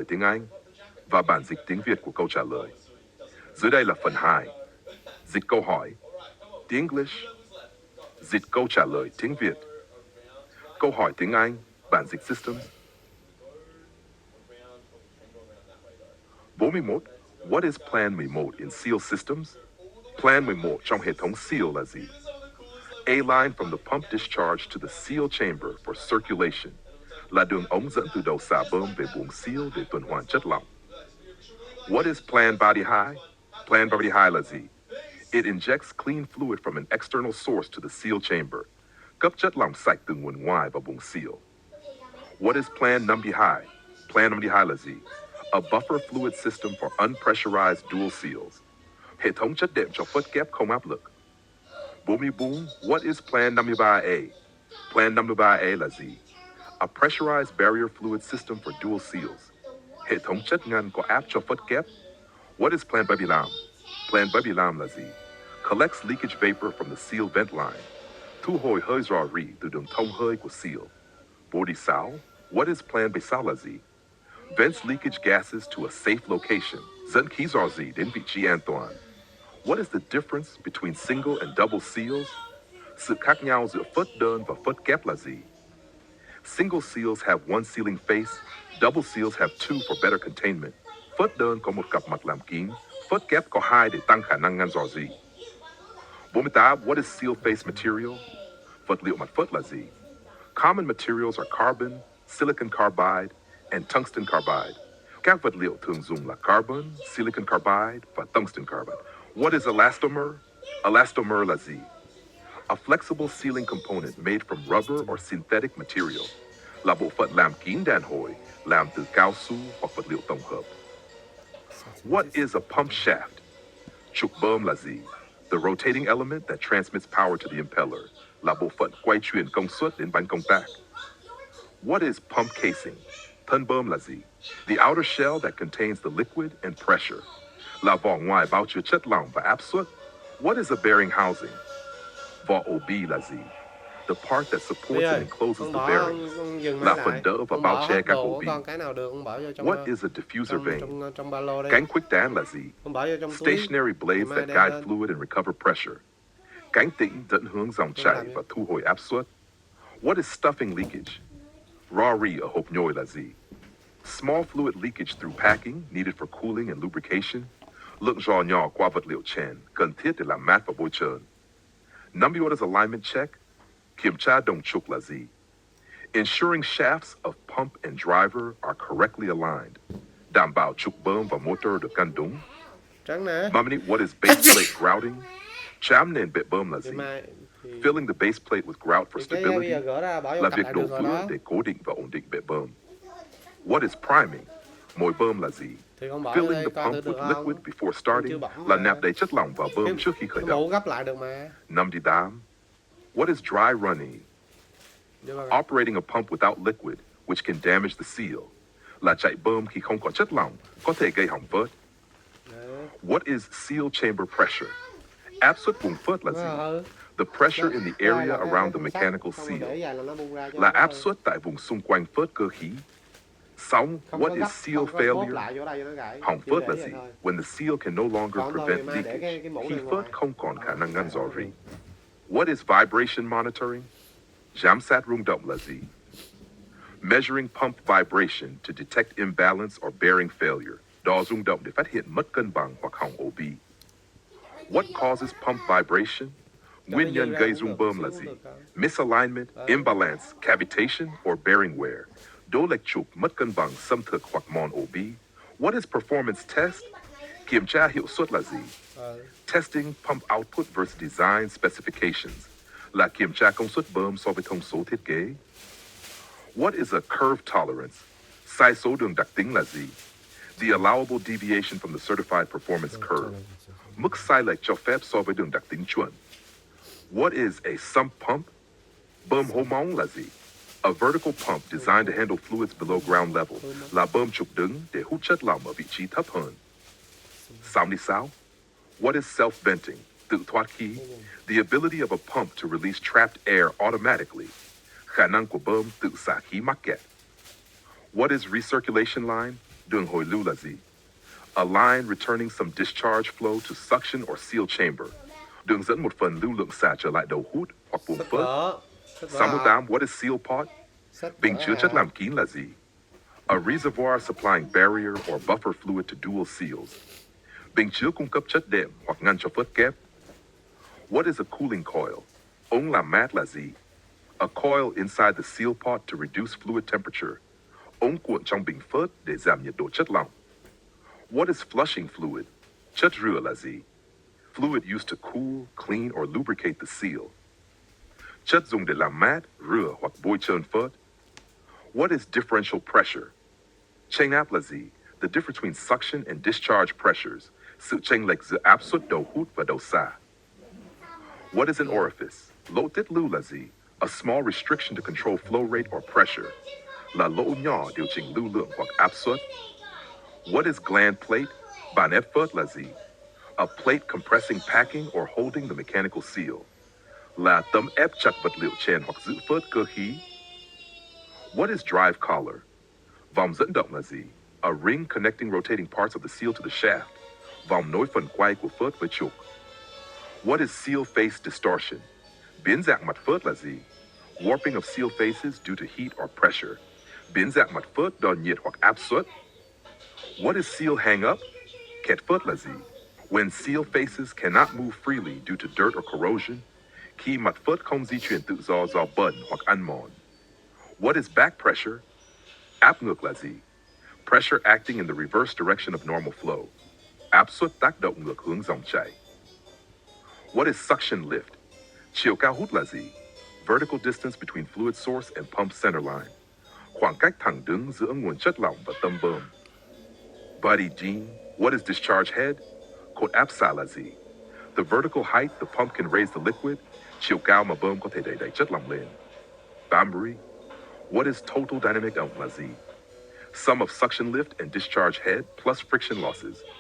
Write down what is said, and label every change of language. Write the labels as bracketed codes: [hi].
[vi] tiếng Anh và bản dịch tiếng Việt của câu trả lời. Dưới đây là phần 2. Dịch câu hỏi. [en] The English. [vi] Dịch câu trả lời tiếng Việt. Câu hỏi tiếng Anh, bản dịch systems. 41. [en] What is plan 11 in SEAL systems? [vi] Plan 11 trong hệ thống SEAL là gì? [en] A line from the pump discharge to the seal chamber for circulation [vi] là đường ống dẫn từ đầu xả bơm về buồng seal để tuần hoàn chất lỏng. [en] What is plan body high? Plan body high [vi] là gì? [en] It injects clean fluid from an external source to the seal chamber. [vi] Cấp chất lỏng sạch từ nguồn ngoài vào buồng seal. [en] What is plan numbly high? Plan numbly high [vi] là gì? [en] A buffer fluid system for unpressurized dual seals. [vi] Hệ thống chất đệm cho phớt kép không áp lực. [en] 44. What is plan 53A? Plan 53A [vi] là gì? [en] A pressurized barrier fluid system for dual seals. [vi] Hệ thống chất ngăn có áp cho phớt kép. [en] What is plan 75? [vi] Plan 75 là gì? [en] Collects leakage vapor from the seal vent line. [vi] Thu hồi hơi rò rỉ từ đường thông hơi của seal. [en] 46. What is plan 76 [vi] là gì? [en] Vents leakage gases to a safe location. [vi] Dẫn khí rò rỉ đến vị trí an toàn. [en] What is the difference between single and double seals? [vi] Sự khác nhau giữa phớt đơn và phớt kép là gì? [en] Single seals have one sealing face. Double seals have two for better containment. [vi] Phớt đơn có một cặp mặt làm kín. Phớt kép có hai để tăng khả năng ngăn rò rỉ. 48. [en] What is seal face material? [vi] Vật liệu mặt phớt là gì? [en] Common materials are carbon, silicon carbide, and tungsten carbide. [vi] Các vật liệu thường dùng là carbon, silicon carbide và tungsten carbide. [en] What is elastomer? Elastomer [vi] là gì? [en] A flexible sealing component made from rubber or synthetic material. [vi] Là bộ phận làm kín đàn hồi, làm từ cao su hoặc vật liệu tổng hợp. [en] What is a pump shaft? [vi] Trục bơm là gì? [en] The rotating element that transmits power to the impeller. [vi] Là bộ phận quay truyền công suất đến bánh công tác. [en] What is pump casing? [vi] Thân bơm là gì? [en] The outer shell that contains the liquid and pressure. [vi] Là vỏ ngoài bao chứa chất lỏng và áp suất. [en] What is a bearing housing? [vi] Vỏ ổ bi là gì? [en] The part that supports and encloses the bearings. [vi] Là phần đỡ và bao che các ổ bi. [en] What is a diffuser vane? [vi] Cánh khuếch tán là gì? [en] Stationary blades that guide fluid and recover pressure. [vi] Cánh tĩnh dẫn hướng dòng chảy và thu hồi áp suất. [en] What is stuffing leakage? [vi] Raw rỉ ở hộp nhồi là gì? [en] Small fluid leakage through packing needed for cooling and lubrication. [vi] Lượng rò nhỏ qua vật liệu chèn, cần thiết để làm mát và bôi trơn. [en] Number what is alignment check? [vi] Kiểm tra đồng trục là gì? [en] Ensuring shafts of pump and driver are correctly aligned. [vi] Đảm bảo trục bơm và motor được căn đúng. 30. [en] What is base plate grouting? [vi] Trám nền bệ bơm là gì? [en] Filling the base plate with grout for stability [vi] là việc đổ vữa để cố định và ổn định bệ bơm. [en] What is priming? [vi] Mồi bơm là gì? [en] Filling the pump with liquid before starting [vi] là nạp đầy chất lỏng vào bơm trước khi khởi động. 58. [en] What is dry running? Operating a pump without liquid, which can damage the seal, [vi] là chạy bơm khi không có chất lỏng, có thể gây hỏng phớt. [en] What is seal chamber pressure? [vi] Áp suất buồng phớt là gì? [en] The pressure in the area around the mechanical seal, [vi] là áp suất tại vùng xung quanh phớt cơ khí. [en] 6. What is seal failure? [vi] Hỏng phớt là gì? [en] When the seal can no longer prevent leakage, [vi] khi phớt không còn khả năng ngăn rò rỉ. [en] What is vibration monitoring? [vi] Giám sát rung động là gì? [en] Measuring pump vibration to detect imbalance or bearing failure. [vi] Đo rung động để phát hiện mất cân bằng hoặc hỏng ổ bi. [en] What causes pump vibration? [vi] Nguyên nhân gây rung bơm là gì? [en] Misalignment, imbalance, cavitation, or bearing wear. [vi] Đố lệch trục, mất cân bằng, xâm thực hoặc mòn ổ bi. [en] What is performance test? [vi] Kiểm tra hiệu suất là gì? [en] Testing pump output versus design specifications, [vi] là kiểm tra công suất bơm so với thông số thiết kế. [en] What is a curve tolerance? [vi] Sai số đường đặc tính là gì? [en] The allowable deviation from the certified performance curve. [vi] Mức sai lệch cho phép so với đường đặc tính chuẩn. [en] What is a sump pump? [vi] Bơm hố móng là gì? [en] A vertical pump designed to handle fluids below ground level, [vi] là bơm trục đứng để hút chất lỏng ở vị trí thấp hơn. [en] 66. What is self-venting? [vi] Tự thoát khí. [en] The ability of a pump to release trapped air automatically. [vi] Khả năng của bơm tự xả khí mắc kẹt. [en] What is recirculation line? [vi] Đường hồi lưu là gì? [en] A line returning some discharge flow to suction or seal chamber. [vi] Đường dẫn một phần lưu lượng xả trở lại đầu hút hoặc buồng Sách phớt. vở. Sách vở 68. What is seal pot? Sách Bình vở chứa chất học. làm kín là gì? [en] A reservoir supplying barrier or buffer fluid to dual seals. [vi] Bình chứa cung cấp chất đệm hoặc ngăn cho phớt kép. [en] What is a cooling coil? [vi] Ống làm mát là gì? [en] A coil inside the seal pot to reduce fluid temperature. [vi] Ống cuộn trong bình phớt để giảm nhiệt độ chất lỏng. [en] What is flushing fluid? [vi] Chất rửa là gì? [en] Fluid used to cool, clean, or lubricate the seal. [vi] Chất dùng để làm mát, rửa hoặc bôi trơn phớt. [en] What is differential pressure? [vi] Chênh áp là gì? [en] The difference between suction and discharge pressures. [vi] Sự chênh lệch giữa áp suất đầu hút và đầu xả. [en] What is an orifice? [vi] Lỗ tiết lưu là gì? [en] A small restriction to control flow rate or pressure. [vi] Là lỗ nhỏ điều chỉnh lưu lượng hoặc áp suất. [en] What is gland plate? [vi] Bản ép phớt là gì? [en] A plate compressing packing or holding the mechanical seal. [vi] Là tấm ép chặt vật liệu chèn hoặc giữ phớt cơ khí. [en] What is drive collar? [vi] Vòng dẫn động là gì? [en] A ring connecting rotating parts of the seal to the shaft. [vi] Vòng nối phần quay của phớt với trục. [en] What is seal face distortion? [vi] Biến dạng mặt phớt là gì? [en] Warping of seal faces due to heat or pressure. [vi] Biến dạng mặt phớt do nhiệt hoặc áp suất. [en] What is seal hang up? [vi] Kẹt phớt là gì? [en] When seal faces cannot move freely due to dirt or corrosion. [vi] Khi mặt phớt không di chuyển tự do bẩn hoặc ăn mòn. [en] What is back pressure? [vi] Áp ngược là gì? [en] Pressure acting in the reverse direction of normal flow. [vi] Áp suất tác động ngược hướng dòng chảy. [en] What is suction lift? [vi] Chiều cao hút là gì? [en] Vertical distance between fluid source and pump center line. [vi] Khoảng cách thẳng đứng giữa nguồn chất lỏng và tâm bơm. Buddy Jean, [en] what is discharge head? [vi] Cột áp xả là gì? [en] The vertical height the pump can raise the liquid. [vi] Chiều cao mà bơm có thể đẩy chất lỏng lên. [en] Bambury, what is total dynamic [vi] động là gì? [en] Sum of suction lift and discharge head plus friction losses.